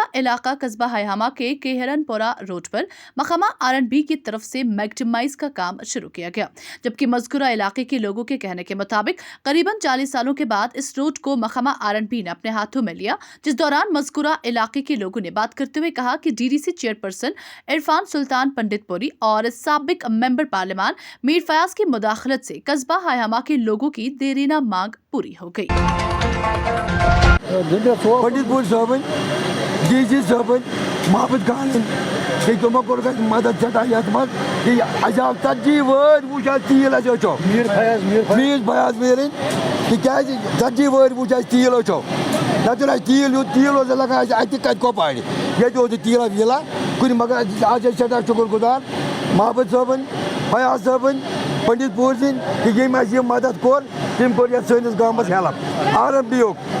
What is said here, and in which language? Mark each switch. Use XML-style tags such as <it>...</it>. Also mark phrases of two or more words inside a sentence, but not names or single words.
<ur>علاقہ قصبہ ہائیہامہ کے کیہرن پورہ روڈ پر محکمہ R&B کی طرف سے میگڈمائز کا کام شروع کیا گیا، جبکہ مذکورہ علاقے کے لوگوں کے کہنے کے مطابق قریباً 40 سالوں کے بعد اس روڈ کو محکمہ R&B نے اپنے ہاتھوں میں لیا، جس دوران مذکورہ علاقے کے لوگوں نے بات کرتے ہوئے کہا کہ DDC چیئرپرسن عرفان سلطان پنڈت پوری اور سابق ممبر پارلیمان میر فیاض کی مداخلت سے قصبہ ہائیہامہ کے لوگوں کی دیرینہ مانگ پوری ہو گئی.</ur> <ks>پنڈت پور صٲبن DC صٲبن محمد خانن تمو کور مدد سٹھا یتھ مز اَسہِ آو 40 وٲرۍ وٕچھ اَسہِ تیٖل اَسہِ أچھو میٖر فیاض میٖرٕنۍ تِکیٛازِ 40 وٲرۍ وٕچھ اَسہِ تیٖل أچھو نتہٕ اَسہِ تیٖل اوس لگان اَسہِ اَتہِ کَتہِ کۄپوارِ ییٚتہِ اوس نہٕ تیٖلا ویٖلا کُنہِ مگر آز چھِ سٮ۪ٹھاہ شُکُر گُزار محمد صٲبن فیاض صٲبن پنڈت پور سٕنٛدۍ کہ ییٚمۍ اَسہِ یہِ مدد کوٚر تٔمۍ کوٚر یَتھ سٲنِس گامَس ہیلپ R&B یُک</ks>